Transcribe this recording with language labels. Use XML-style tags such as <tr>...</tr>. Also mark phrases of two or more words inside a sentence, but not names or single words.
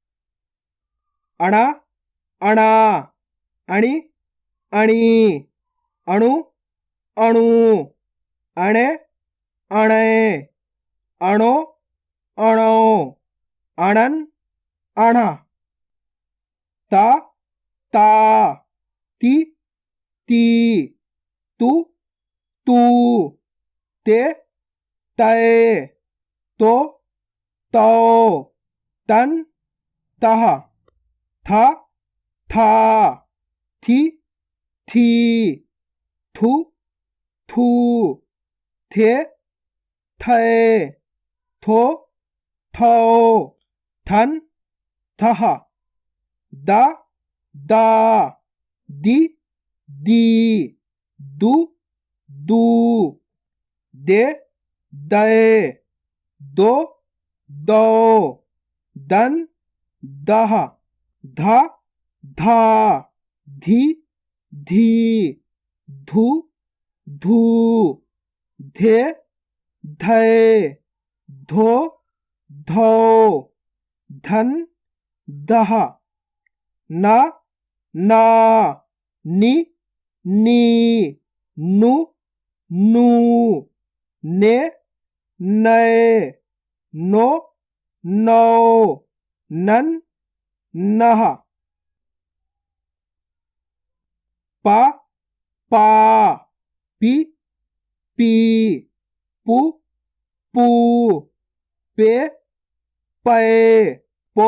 <hi>अणा, अणा, अणि, अणि, अणु अणु, अणे अणे, अणो अणो, अणन अणा, ता ता, ती ती, तू तू, ते तय, तो तो, तन तह, था था, थी थी, थू थू, थे थे, थो थो, थन थह, दा दा, दी दी, दू दू, दे दे, दो दो, दन दह, धा धा, धी धी, धू धू, धे धय, धो धो, धन दह, ना ना, नी नी, नु नू, ने नए, नो नो, नन नह, पा पा, पी पी, पू पू, पे पे, पो</hi>